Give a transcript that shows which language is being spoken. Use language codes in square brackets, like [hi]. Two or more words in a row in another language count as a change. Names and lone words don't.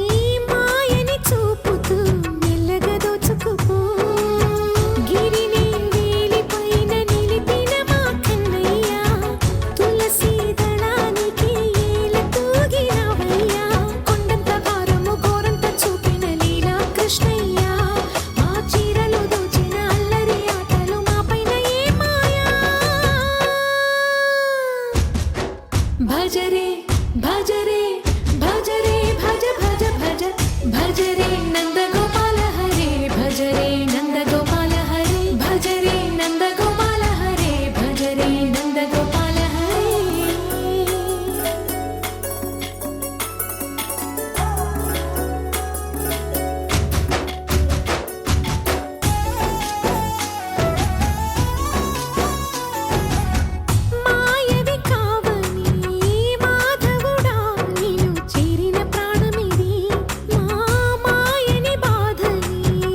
[te] మాయని చూపుతూ మెల్లగా దోచుకుపో గిరిని వేలిపైన నిలిపిన మా కన్నయ్య తులసి దళానికి ఏల తూగినవయ్యా కొండంత భారము గోరంత చూపిన లీలా కృష్ణయ్య మా చీరలు దోచిన అల్లరి ఆటలు మాపైన ఏ మాయా [hi] भज रे भज रे भज रे भज भज भज भज रे नन्दगोपाल हरे भज रे नन्दगोपाल हरे भज रे नन्दगोपाल हरे भज रे नन्दगोपाल हरे [te] మాయవి కావని మాధవుడా నిన్ను చేరిన ప్రాణమిది మా మాయని బాధని